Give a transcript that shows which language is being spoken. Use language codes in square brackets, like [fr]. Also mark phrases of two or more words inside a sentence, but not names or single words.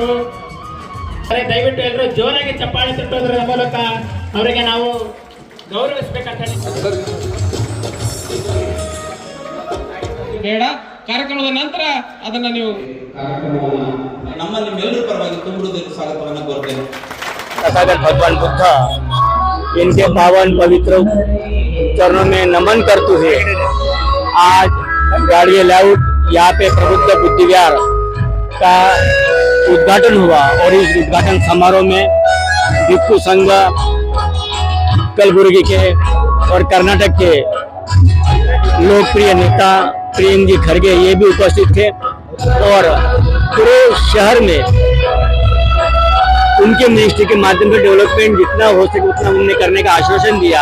[kn] ದಯವಿಟ್ಟು ಎಲ್ಲರೂ ಜೋರಾಗಿ ಚಪ್ಪಾಳೆ ತಟ್ಟೋದ್ರ ಮೂಲಕ ಅವರಿಗೆ ನಾವು ಗೌರವಿಸಬೇಕಂತ ಬೇಡ, ಕಾರ್ಯಕ್ರಮದ ನಂತರ ಅದನ್ನ ನೀವು ನಮ್ಮ ನಿಮ್ಮೆಲ್ಲರ ಪರವಾಗಿ ತುಂಬುವುದಕ್ಕೆ ಸ್ವಾಗತವನ್ನು ಕೋರ್ತೇನೆ. [hi] तथागत भगवान बुद्ध इनके पावन पवित्र चरणों में नमन करते हुए आज गाड़ी लेआउट यहाँ पे प्रबुद्ध बुद्धि विहार का उद्घाटन हुआ और इस उद्घाटन समारोह में भिक्षु संघ कलबुर्गी के और कर्नाटक के लोकप्रिय नेता प्रियंकी खड़गे ये भी उपस्थित थे और पूरे शहर में उनके मिनिस्ट्री के माध्यम से डेवलपमेंट जितना हो सके उतना उन्होंने करने का आश्वासन दिया।